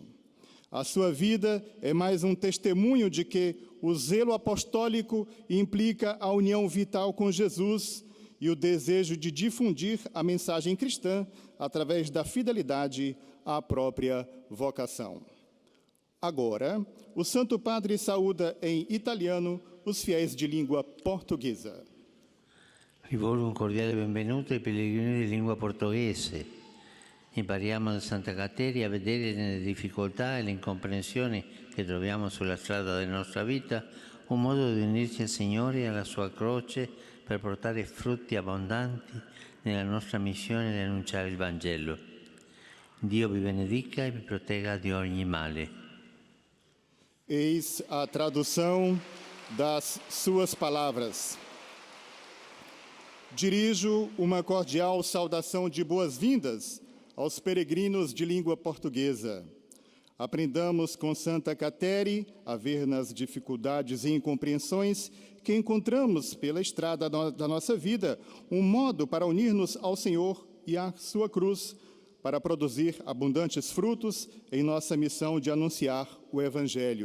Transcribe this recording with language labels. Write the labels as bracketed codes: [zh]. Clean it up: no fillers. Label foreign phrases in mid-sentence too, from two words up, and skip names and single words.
[pt] A sua vida é mais um testemunho de que o zelo apostólico implica a união vital com Jesus e o desejo de difundir a mensagem cristã através da fidelidade à própria vocação. Agora, o Santo Padre saúda em italiano os fiéis de língua portuguesa. [it] Rivolgo un cordiale benvenuto ai pellegrini di lingua portoghese. Impariamo da Santa Kateri a vedere nelle difficoltà e le incomprensioni che troviamo sulla strada della nostra vita un modo di unirci al Signore e alla sua croce per portare frutti abbondanti nella nostra missione di annunciare il Vangelo. Dio vi benedica e vi protegga di ogni male. [pt] Eis a tradução das suas palavras. Dirijo uma cordial saudação de boas-vindas aos peregrinos de língua portuguesa. Aprendamos com Santa Kateri a ver nas dificuldades e incompreensões que encontramos pela estrada da nossa vida um modo para unir-nos ao Senhor e à sua cruz, para produzir abundantes frutos em nossa missão de anunciar o Evangelho.